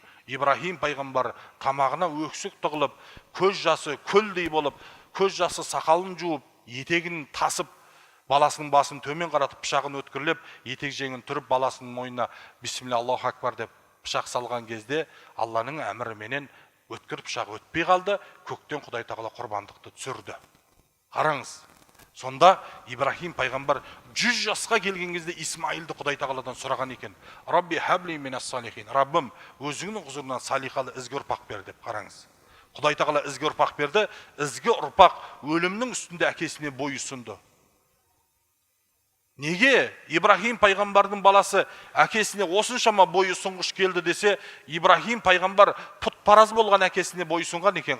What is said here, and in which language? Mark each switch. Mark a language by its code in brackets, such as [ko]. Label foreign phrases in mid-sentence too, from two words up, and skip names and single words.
[kk] Ибрахим пайғамбар тамағына өксік тығылып, көз жасы көлдей болып, көз жасы сақалын жуып, етегін тасып, баласының басын төмен қаратып, пышағын өткірлеп, етек жеңін түріп, баласының мойнына [ar] بسم الله الله أكبر [kk] деп пышақ салған кезде, Алланың әміріменен өткір пышақ өтпей қалды, көктен Құдай тағала құрбандықты түсірді. Қараңыз, сонда Ибрахим пайғамбар 100 жасқа келген кезде Исмаилді Құдай тағаладан сұраған екен. [ar] رب هب لي من الصالحين. [kk] Раббым, өзіңнің құзырынан салихалы ізгі ұрпақ бер деп. Қараңыз. Құдай тағала ізгі ұрпақ берді. Ізгі ұрпақ өлімнің үстінде әкесіне бойұсынды. Неге Ибрахим пайғамбардың баласы әкесіне осыншама бойұсынғыш келді десе, Ибрахим пайғамбар пұтпараз болған әкесіне бойұсынған екен.